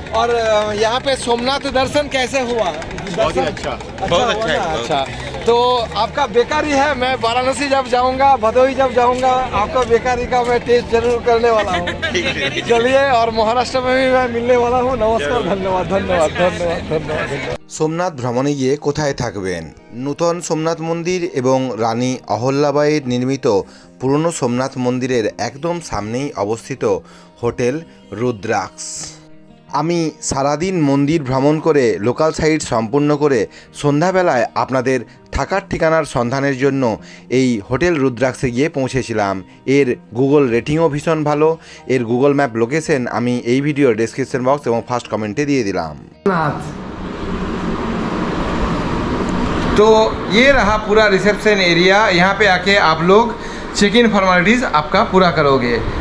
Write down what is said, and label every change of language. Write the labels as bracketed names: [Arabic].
[Hindi] और यहाँ पे सोमनाथ दर्शन कैसे हुआ? बहुत ही अच्छा, बहुत अच्छा है। अच्छा, तो आपका बेकारी है। मैं वाराणसी जब जाऊंगा, भदोही जब जाऊंगा, आपका बेकारी का मैं टेस्ट जरूर करने वाला हूँ। चलिए, और महाराष्ट्र में भी मैं मिलने वाला हूँ। नमस्कार, धन्यवाद धन्यवाद धन्यवाद धन्यवाद। [Bangla] সোমনাথ ভ্রমণে গিয়ে কোথায় থাকবেন? নূতন সোমনাথ মন্দির এবং রানী অহল্যাবাঈর নির্মিত পুরনো সোমনাথ মন্দিরের একদম সামনেই অবস্থিত হোটেল রুদ্রাক্ষ। আমি সারাদিন মন্দির ভ্রমণ করে লোকাল সাইট সম্পূর্ণ করে সন্ধ্যাবেলায় আপনাদের থাকার ঠিকানার সন্ধানের জন্য এই হোটেল রুদ্রাক্ষে গিয়ে পৌঁছেছিলাম। এর গুগল রেটিংও ভীষণ ভালো। এর গুগল ম্যাপ লোকেশন আমি এই ভিডিওর ডেসক্রিপশন বক্স এবং ফার্স্ট কমেন্টে দিয়ে দিলাম। [Hindi] तो ये रहा पूरा रिसेप्शन एरिया। यहाँ पे आके आप लोग चेक इन फॉर्मेलिटीज़ आपका पूरा करोगे।